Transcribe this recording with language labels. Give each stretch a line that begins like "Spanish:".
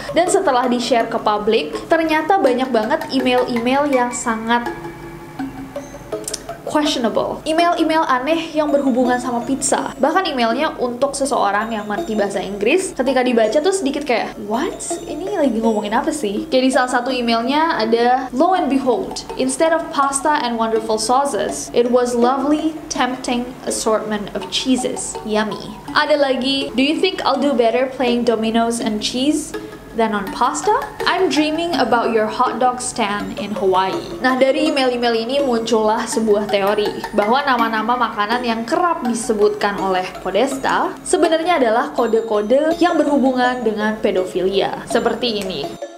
Indonesian: Dan setelah di-share ke publik, ternyata banyak banget email-email yang sangat questionable. Email-email aneh yang berhubungan sama pizza. Bahkan emailnya untuk seseorang yang mengerti bahasa Inggris, ketika dibaca tuh sedikit kayak, what? Ini lagi ngomongin apa sih? Kayak di salah satu emailnya ada,
English: lo and behold, instead of pasta and wonderful sauces, it was lovely, tempting assortment of cheeses. Yummy.
Indonesian: Ada lagi,
English: do you think I'll do better playing dominoes and cheese than on pasta? I'm dreaming about your hot dog stand in Hawaii.
Indonesian: Nah, dari email-email ini muncullah sebuah teori bahwa nama-nama makanan yang kerap disebutkan oleh Podesta sebenarnya adalah kode-kode yang berhubungan dengan pedofilia. Seperti ini.